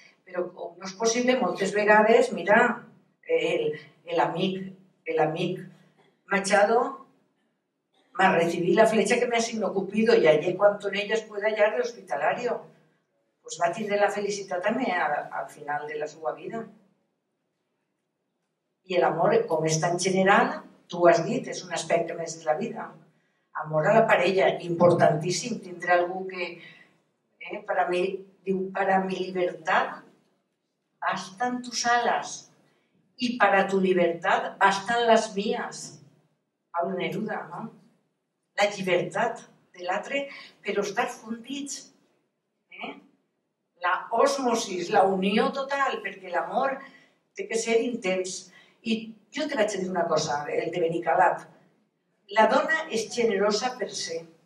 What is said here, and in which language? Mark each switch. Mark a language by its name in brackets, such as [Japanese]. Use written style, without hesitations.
[Catalan] Però com no és possible, moltes vegades, mira, l'amic Machado [Spanish] me recibí la flecha que me asignó Cupido y hallé cuanto en ellas pueda hallar de hospitalario. [Catalan] Pues va tindre la felicitat també al final de la seva vida. I l'amor, com és tan general, tu has dit, és un aspecte més de la vida. Amor a la parella, importantíssim. Tindré algú que, [Spanish] para mi libertad bastan tus alas y para tu libertad bastan las mías. [Catalan] Pablo Neruda, no? La llibertat de l'altre, però estar fundits. La osmosis, la unió total, perquè l'amor té que ser intens. I jo te vaig dir una cosa, el de Benicalat. La dona és generosa per ser.